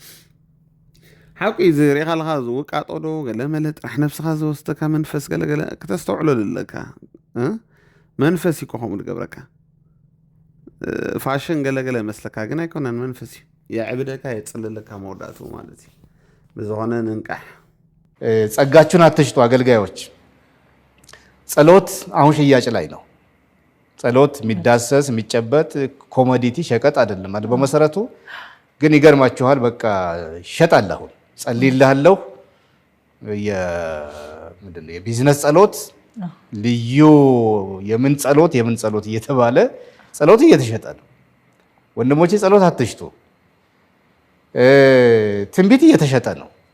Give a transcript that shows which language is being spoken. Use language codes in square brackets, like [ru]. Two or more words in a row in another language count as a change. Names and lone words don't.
[ti] ሓቂ ዝሪኢኻ ኣለካ ዝውቃጦዶ ገለመለ ጥራሕ ነፍስኻ ዝወስደካ መንፈስ ገለገለ ክተስተውዕሎ ኣለካ። መንፈስ እዩ ከምኡ ዝገብረካ ፋሽን ገለገለ መስለካ ግን ኣይኮነን መንፈስ እዩ የዕብደካ የፅልለካ መወዳእቱ ማለት እዩ። ብዝኾነ ንንቃሕ [am] ጸጋችሁን አትሽጡ አገልጋዮች። ጸሎት አሁን ሽያጭ ላይ ነው። ጸሎት የሚዳሰስ የሚጨበጥ ኮሞዲቲ ሸቀጥ አይደለም አይደል? በመሰረቱ ግን ይገርማችኋል በቃ ይሸጣል። አሁን ጸልይልሃለሁ ምንድነው የቢዝነስ ጸሎት ልዩ የምን ጸሎት እየተባለ ጸሎት እየተሸጠ ነው። ወንድሞቼ ጸሎት አትሽጡ። ትንቢት እየተሸጠ ነው።